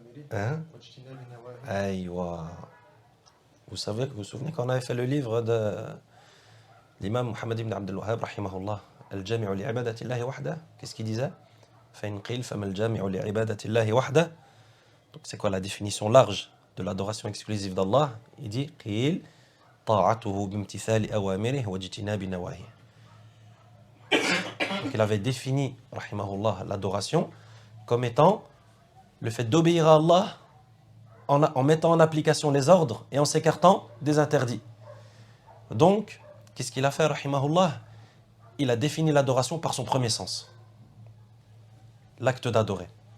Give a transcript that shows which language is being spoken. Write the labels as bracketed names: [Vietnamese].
[French] Hein? Aïwa. Vous vous souvenez qu'on avait fait le livre de l'imam Muhammad ibn Abdul Wahhab, rahimahullah, Al-Jami'u li'ibadati Allahi wahda. Qu'est-ce qu'il disait? [Arabic] فإن قيل فما الجامع لعبادة الله وحده. [French] Donc c'est quoi la définition large de l'adoration exclusive d'Allah? Il dit [Arabic] قيل طاعته بامتثال أوامره واجتناب نواهيه. [French] Donc il avait défini, rahimahullah, l'adoration comme étant le fait d'obéir à Allah en mettant en application les ordres et en s'écartant des interdits. Donc, qu'est-ce qu'il a fait, rahimahullah? Il a défini l'adoration par son premier sens. L'acte d'adorer.